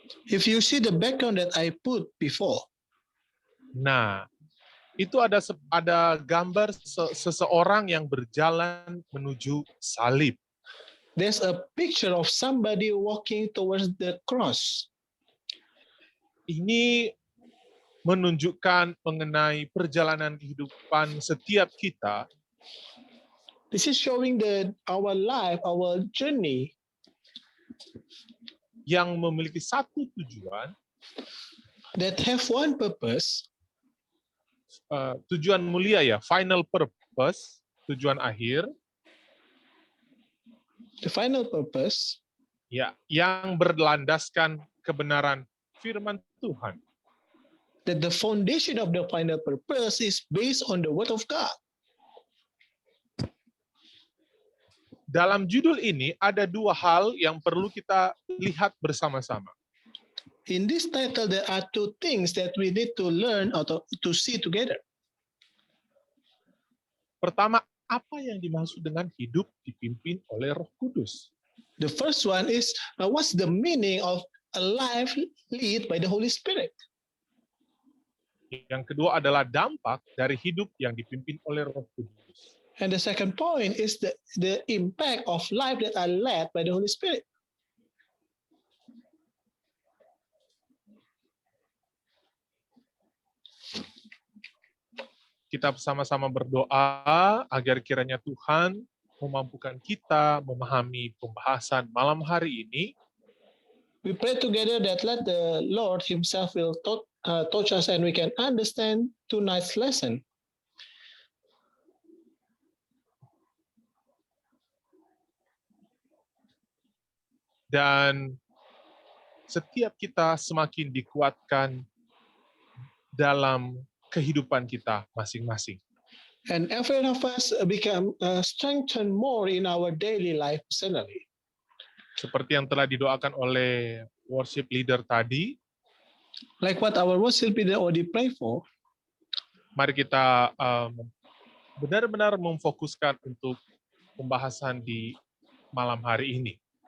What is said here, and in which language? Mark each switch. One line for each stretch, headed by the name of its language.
English: If you see the background that I put before,
Indonesian: nah itu ada gambar seseorang yang berjalan menuju salib.
English: there's a picture of somebody walking towards the cross.
Indonesian: Ini menunjukkan mengenai perjalanan kehidupan setiap kita
English: This is showing our life, our journey
Indonesian: yang memiliki satu tujuan,
English: that have one purpose,
Indonesian: tujuan mulia ya,
English: final purpose,
Indonesian: tujuan akhir,
English: the final purpose
Indonesian: ya, yang berlandaskan kebenaran firman Tuhan.
English: that the foundation of the final purpose is based on the word of God.
Indonesian: Dalam judul ini ada dua hal yang perlu kita lihat bersama-sama.
English: In this title, there are two things that we need to learn or to see together.
Indonesian: Pertama, apa yang dimaksud dengan hidup dipimpin oleh Roh Kudus?
English: The first one is what's the meaning of a life led by the Holy Spirit?
Indonesian: Yang kedua adalah dampak dari hidup yang dipimpin oleh Roh Kudus.
English: And the second point is the impact of life that are led by the Holy Spirit.
Indonesian: Kita sama-sama berdoa agar kiranya Tuhan memampukan kita memahami pembahasan malam hari ini.
English: We pray together that let the Lord himself will touch us and we can understand tonight's lesson.
Indonesian: Dan setiap kita semakin dikuatkan dalam kehidupan kita masing-masing.
English: And every one of us become strengthened more in our daily life personally.
Indonesian: Seperti yang telah didoakan oleh worship leader tadi,
English: Like what our worship leader already pray for,
Indonesian: mari kita benar-benar memfokuskan untuk pembahasan di malam hari ini.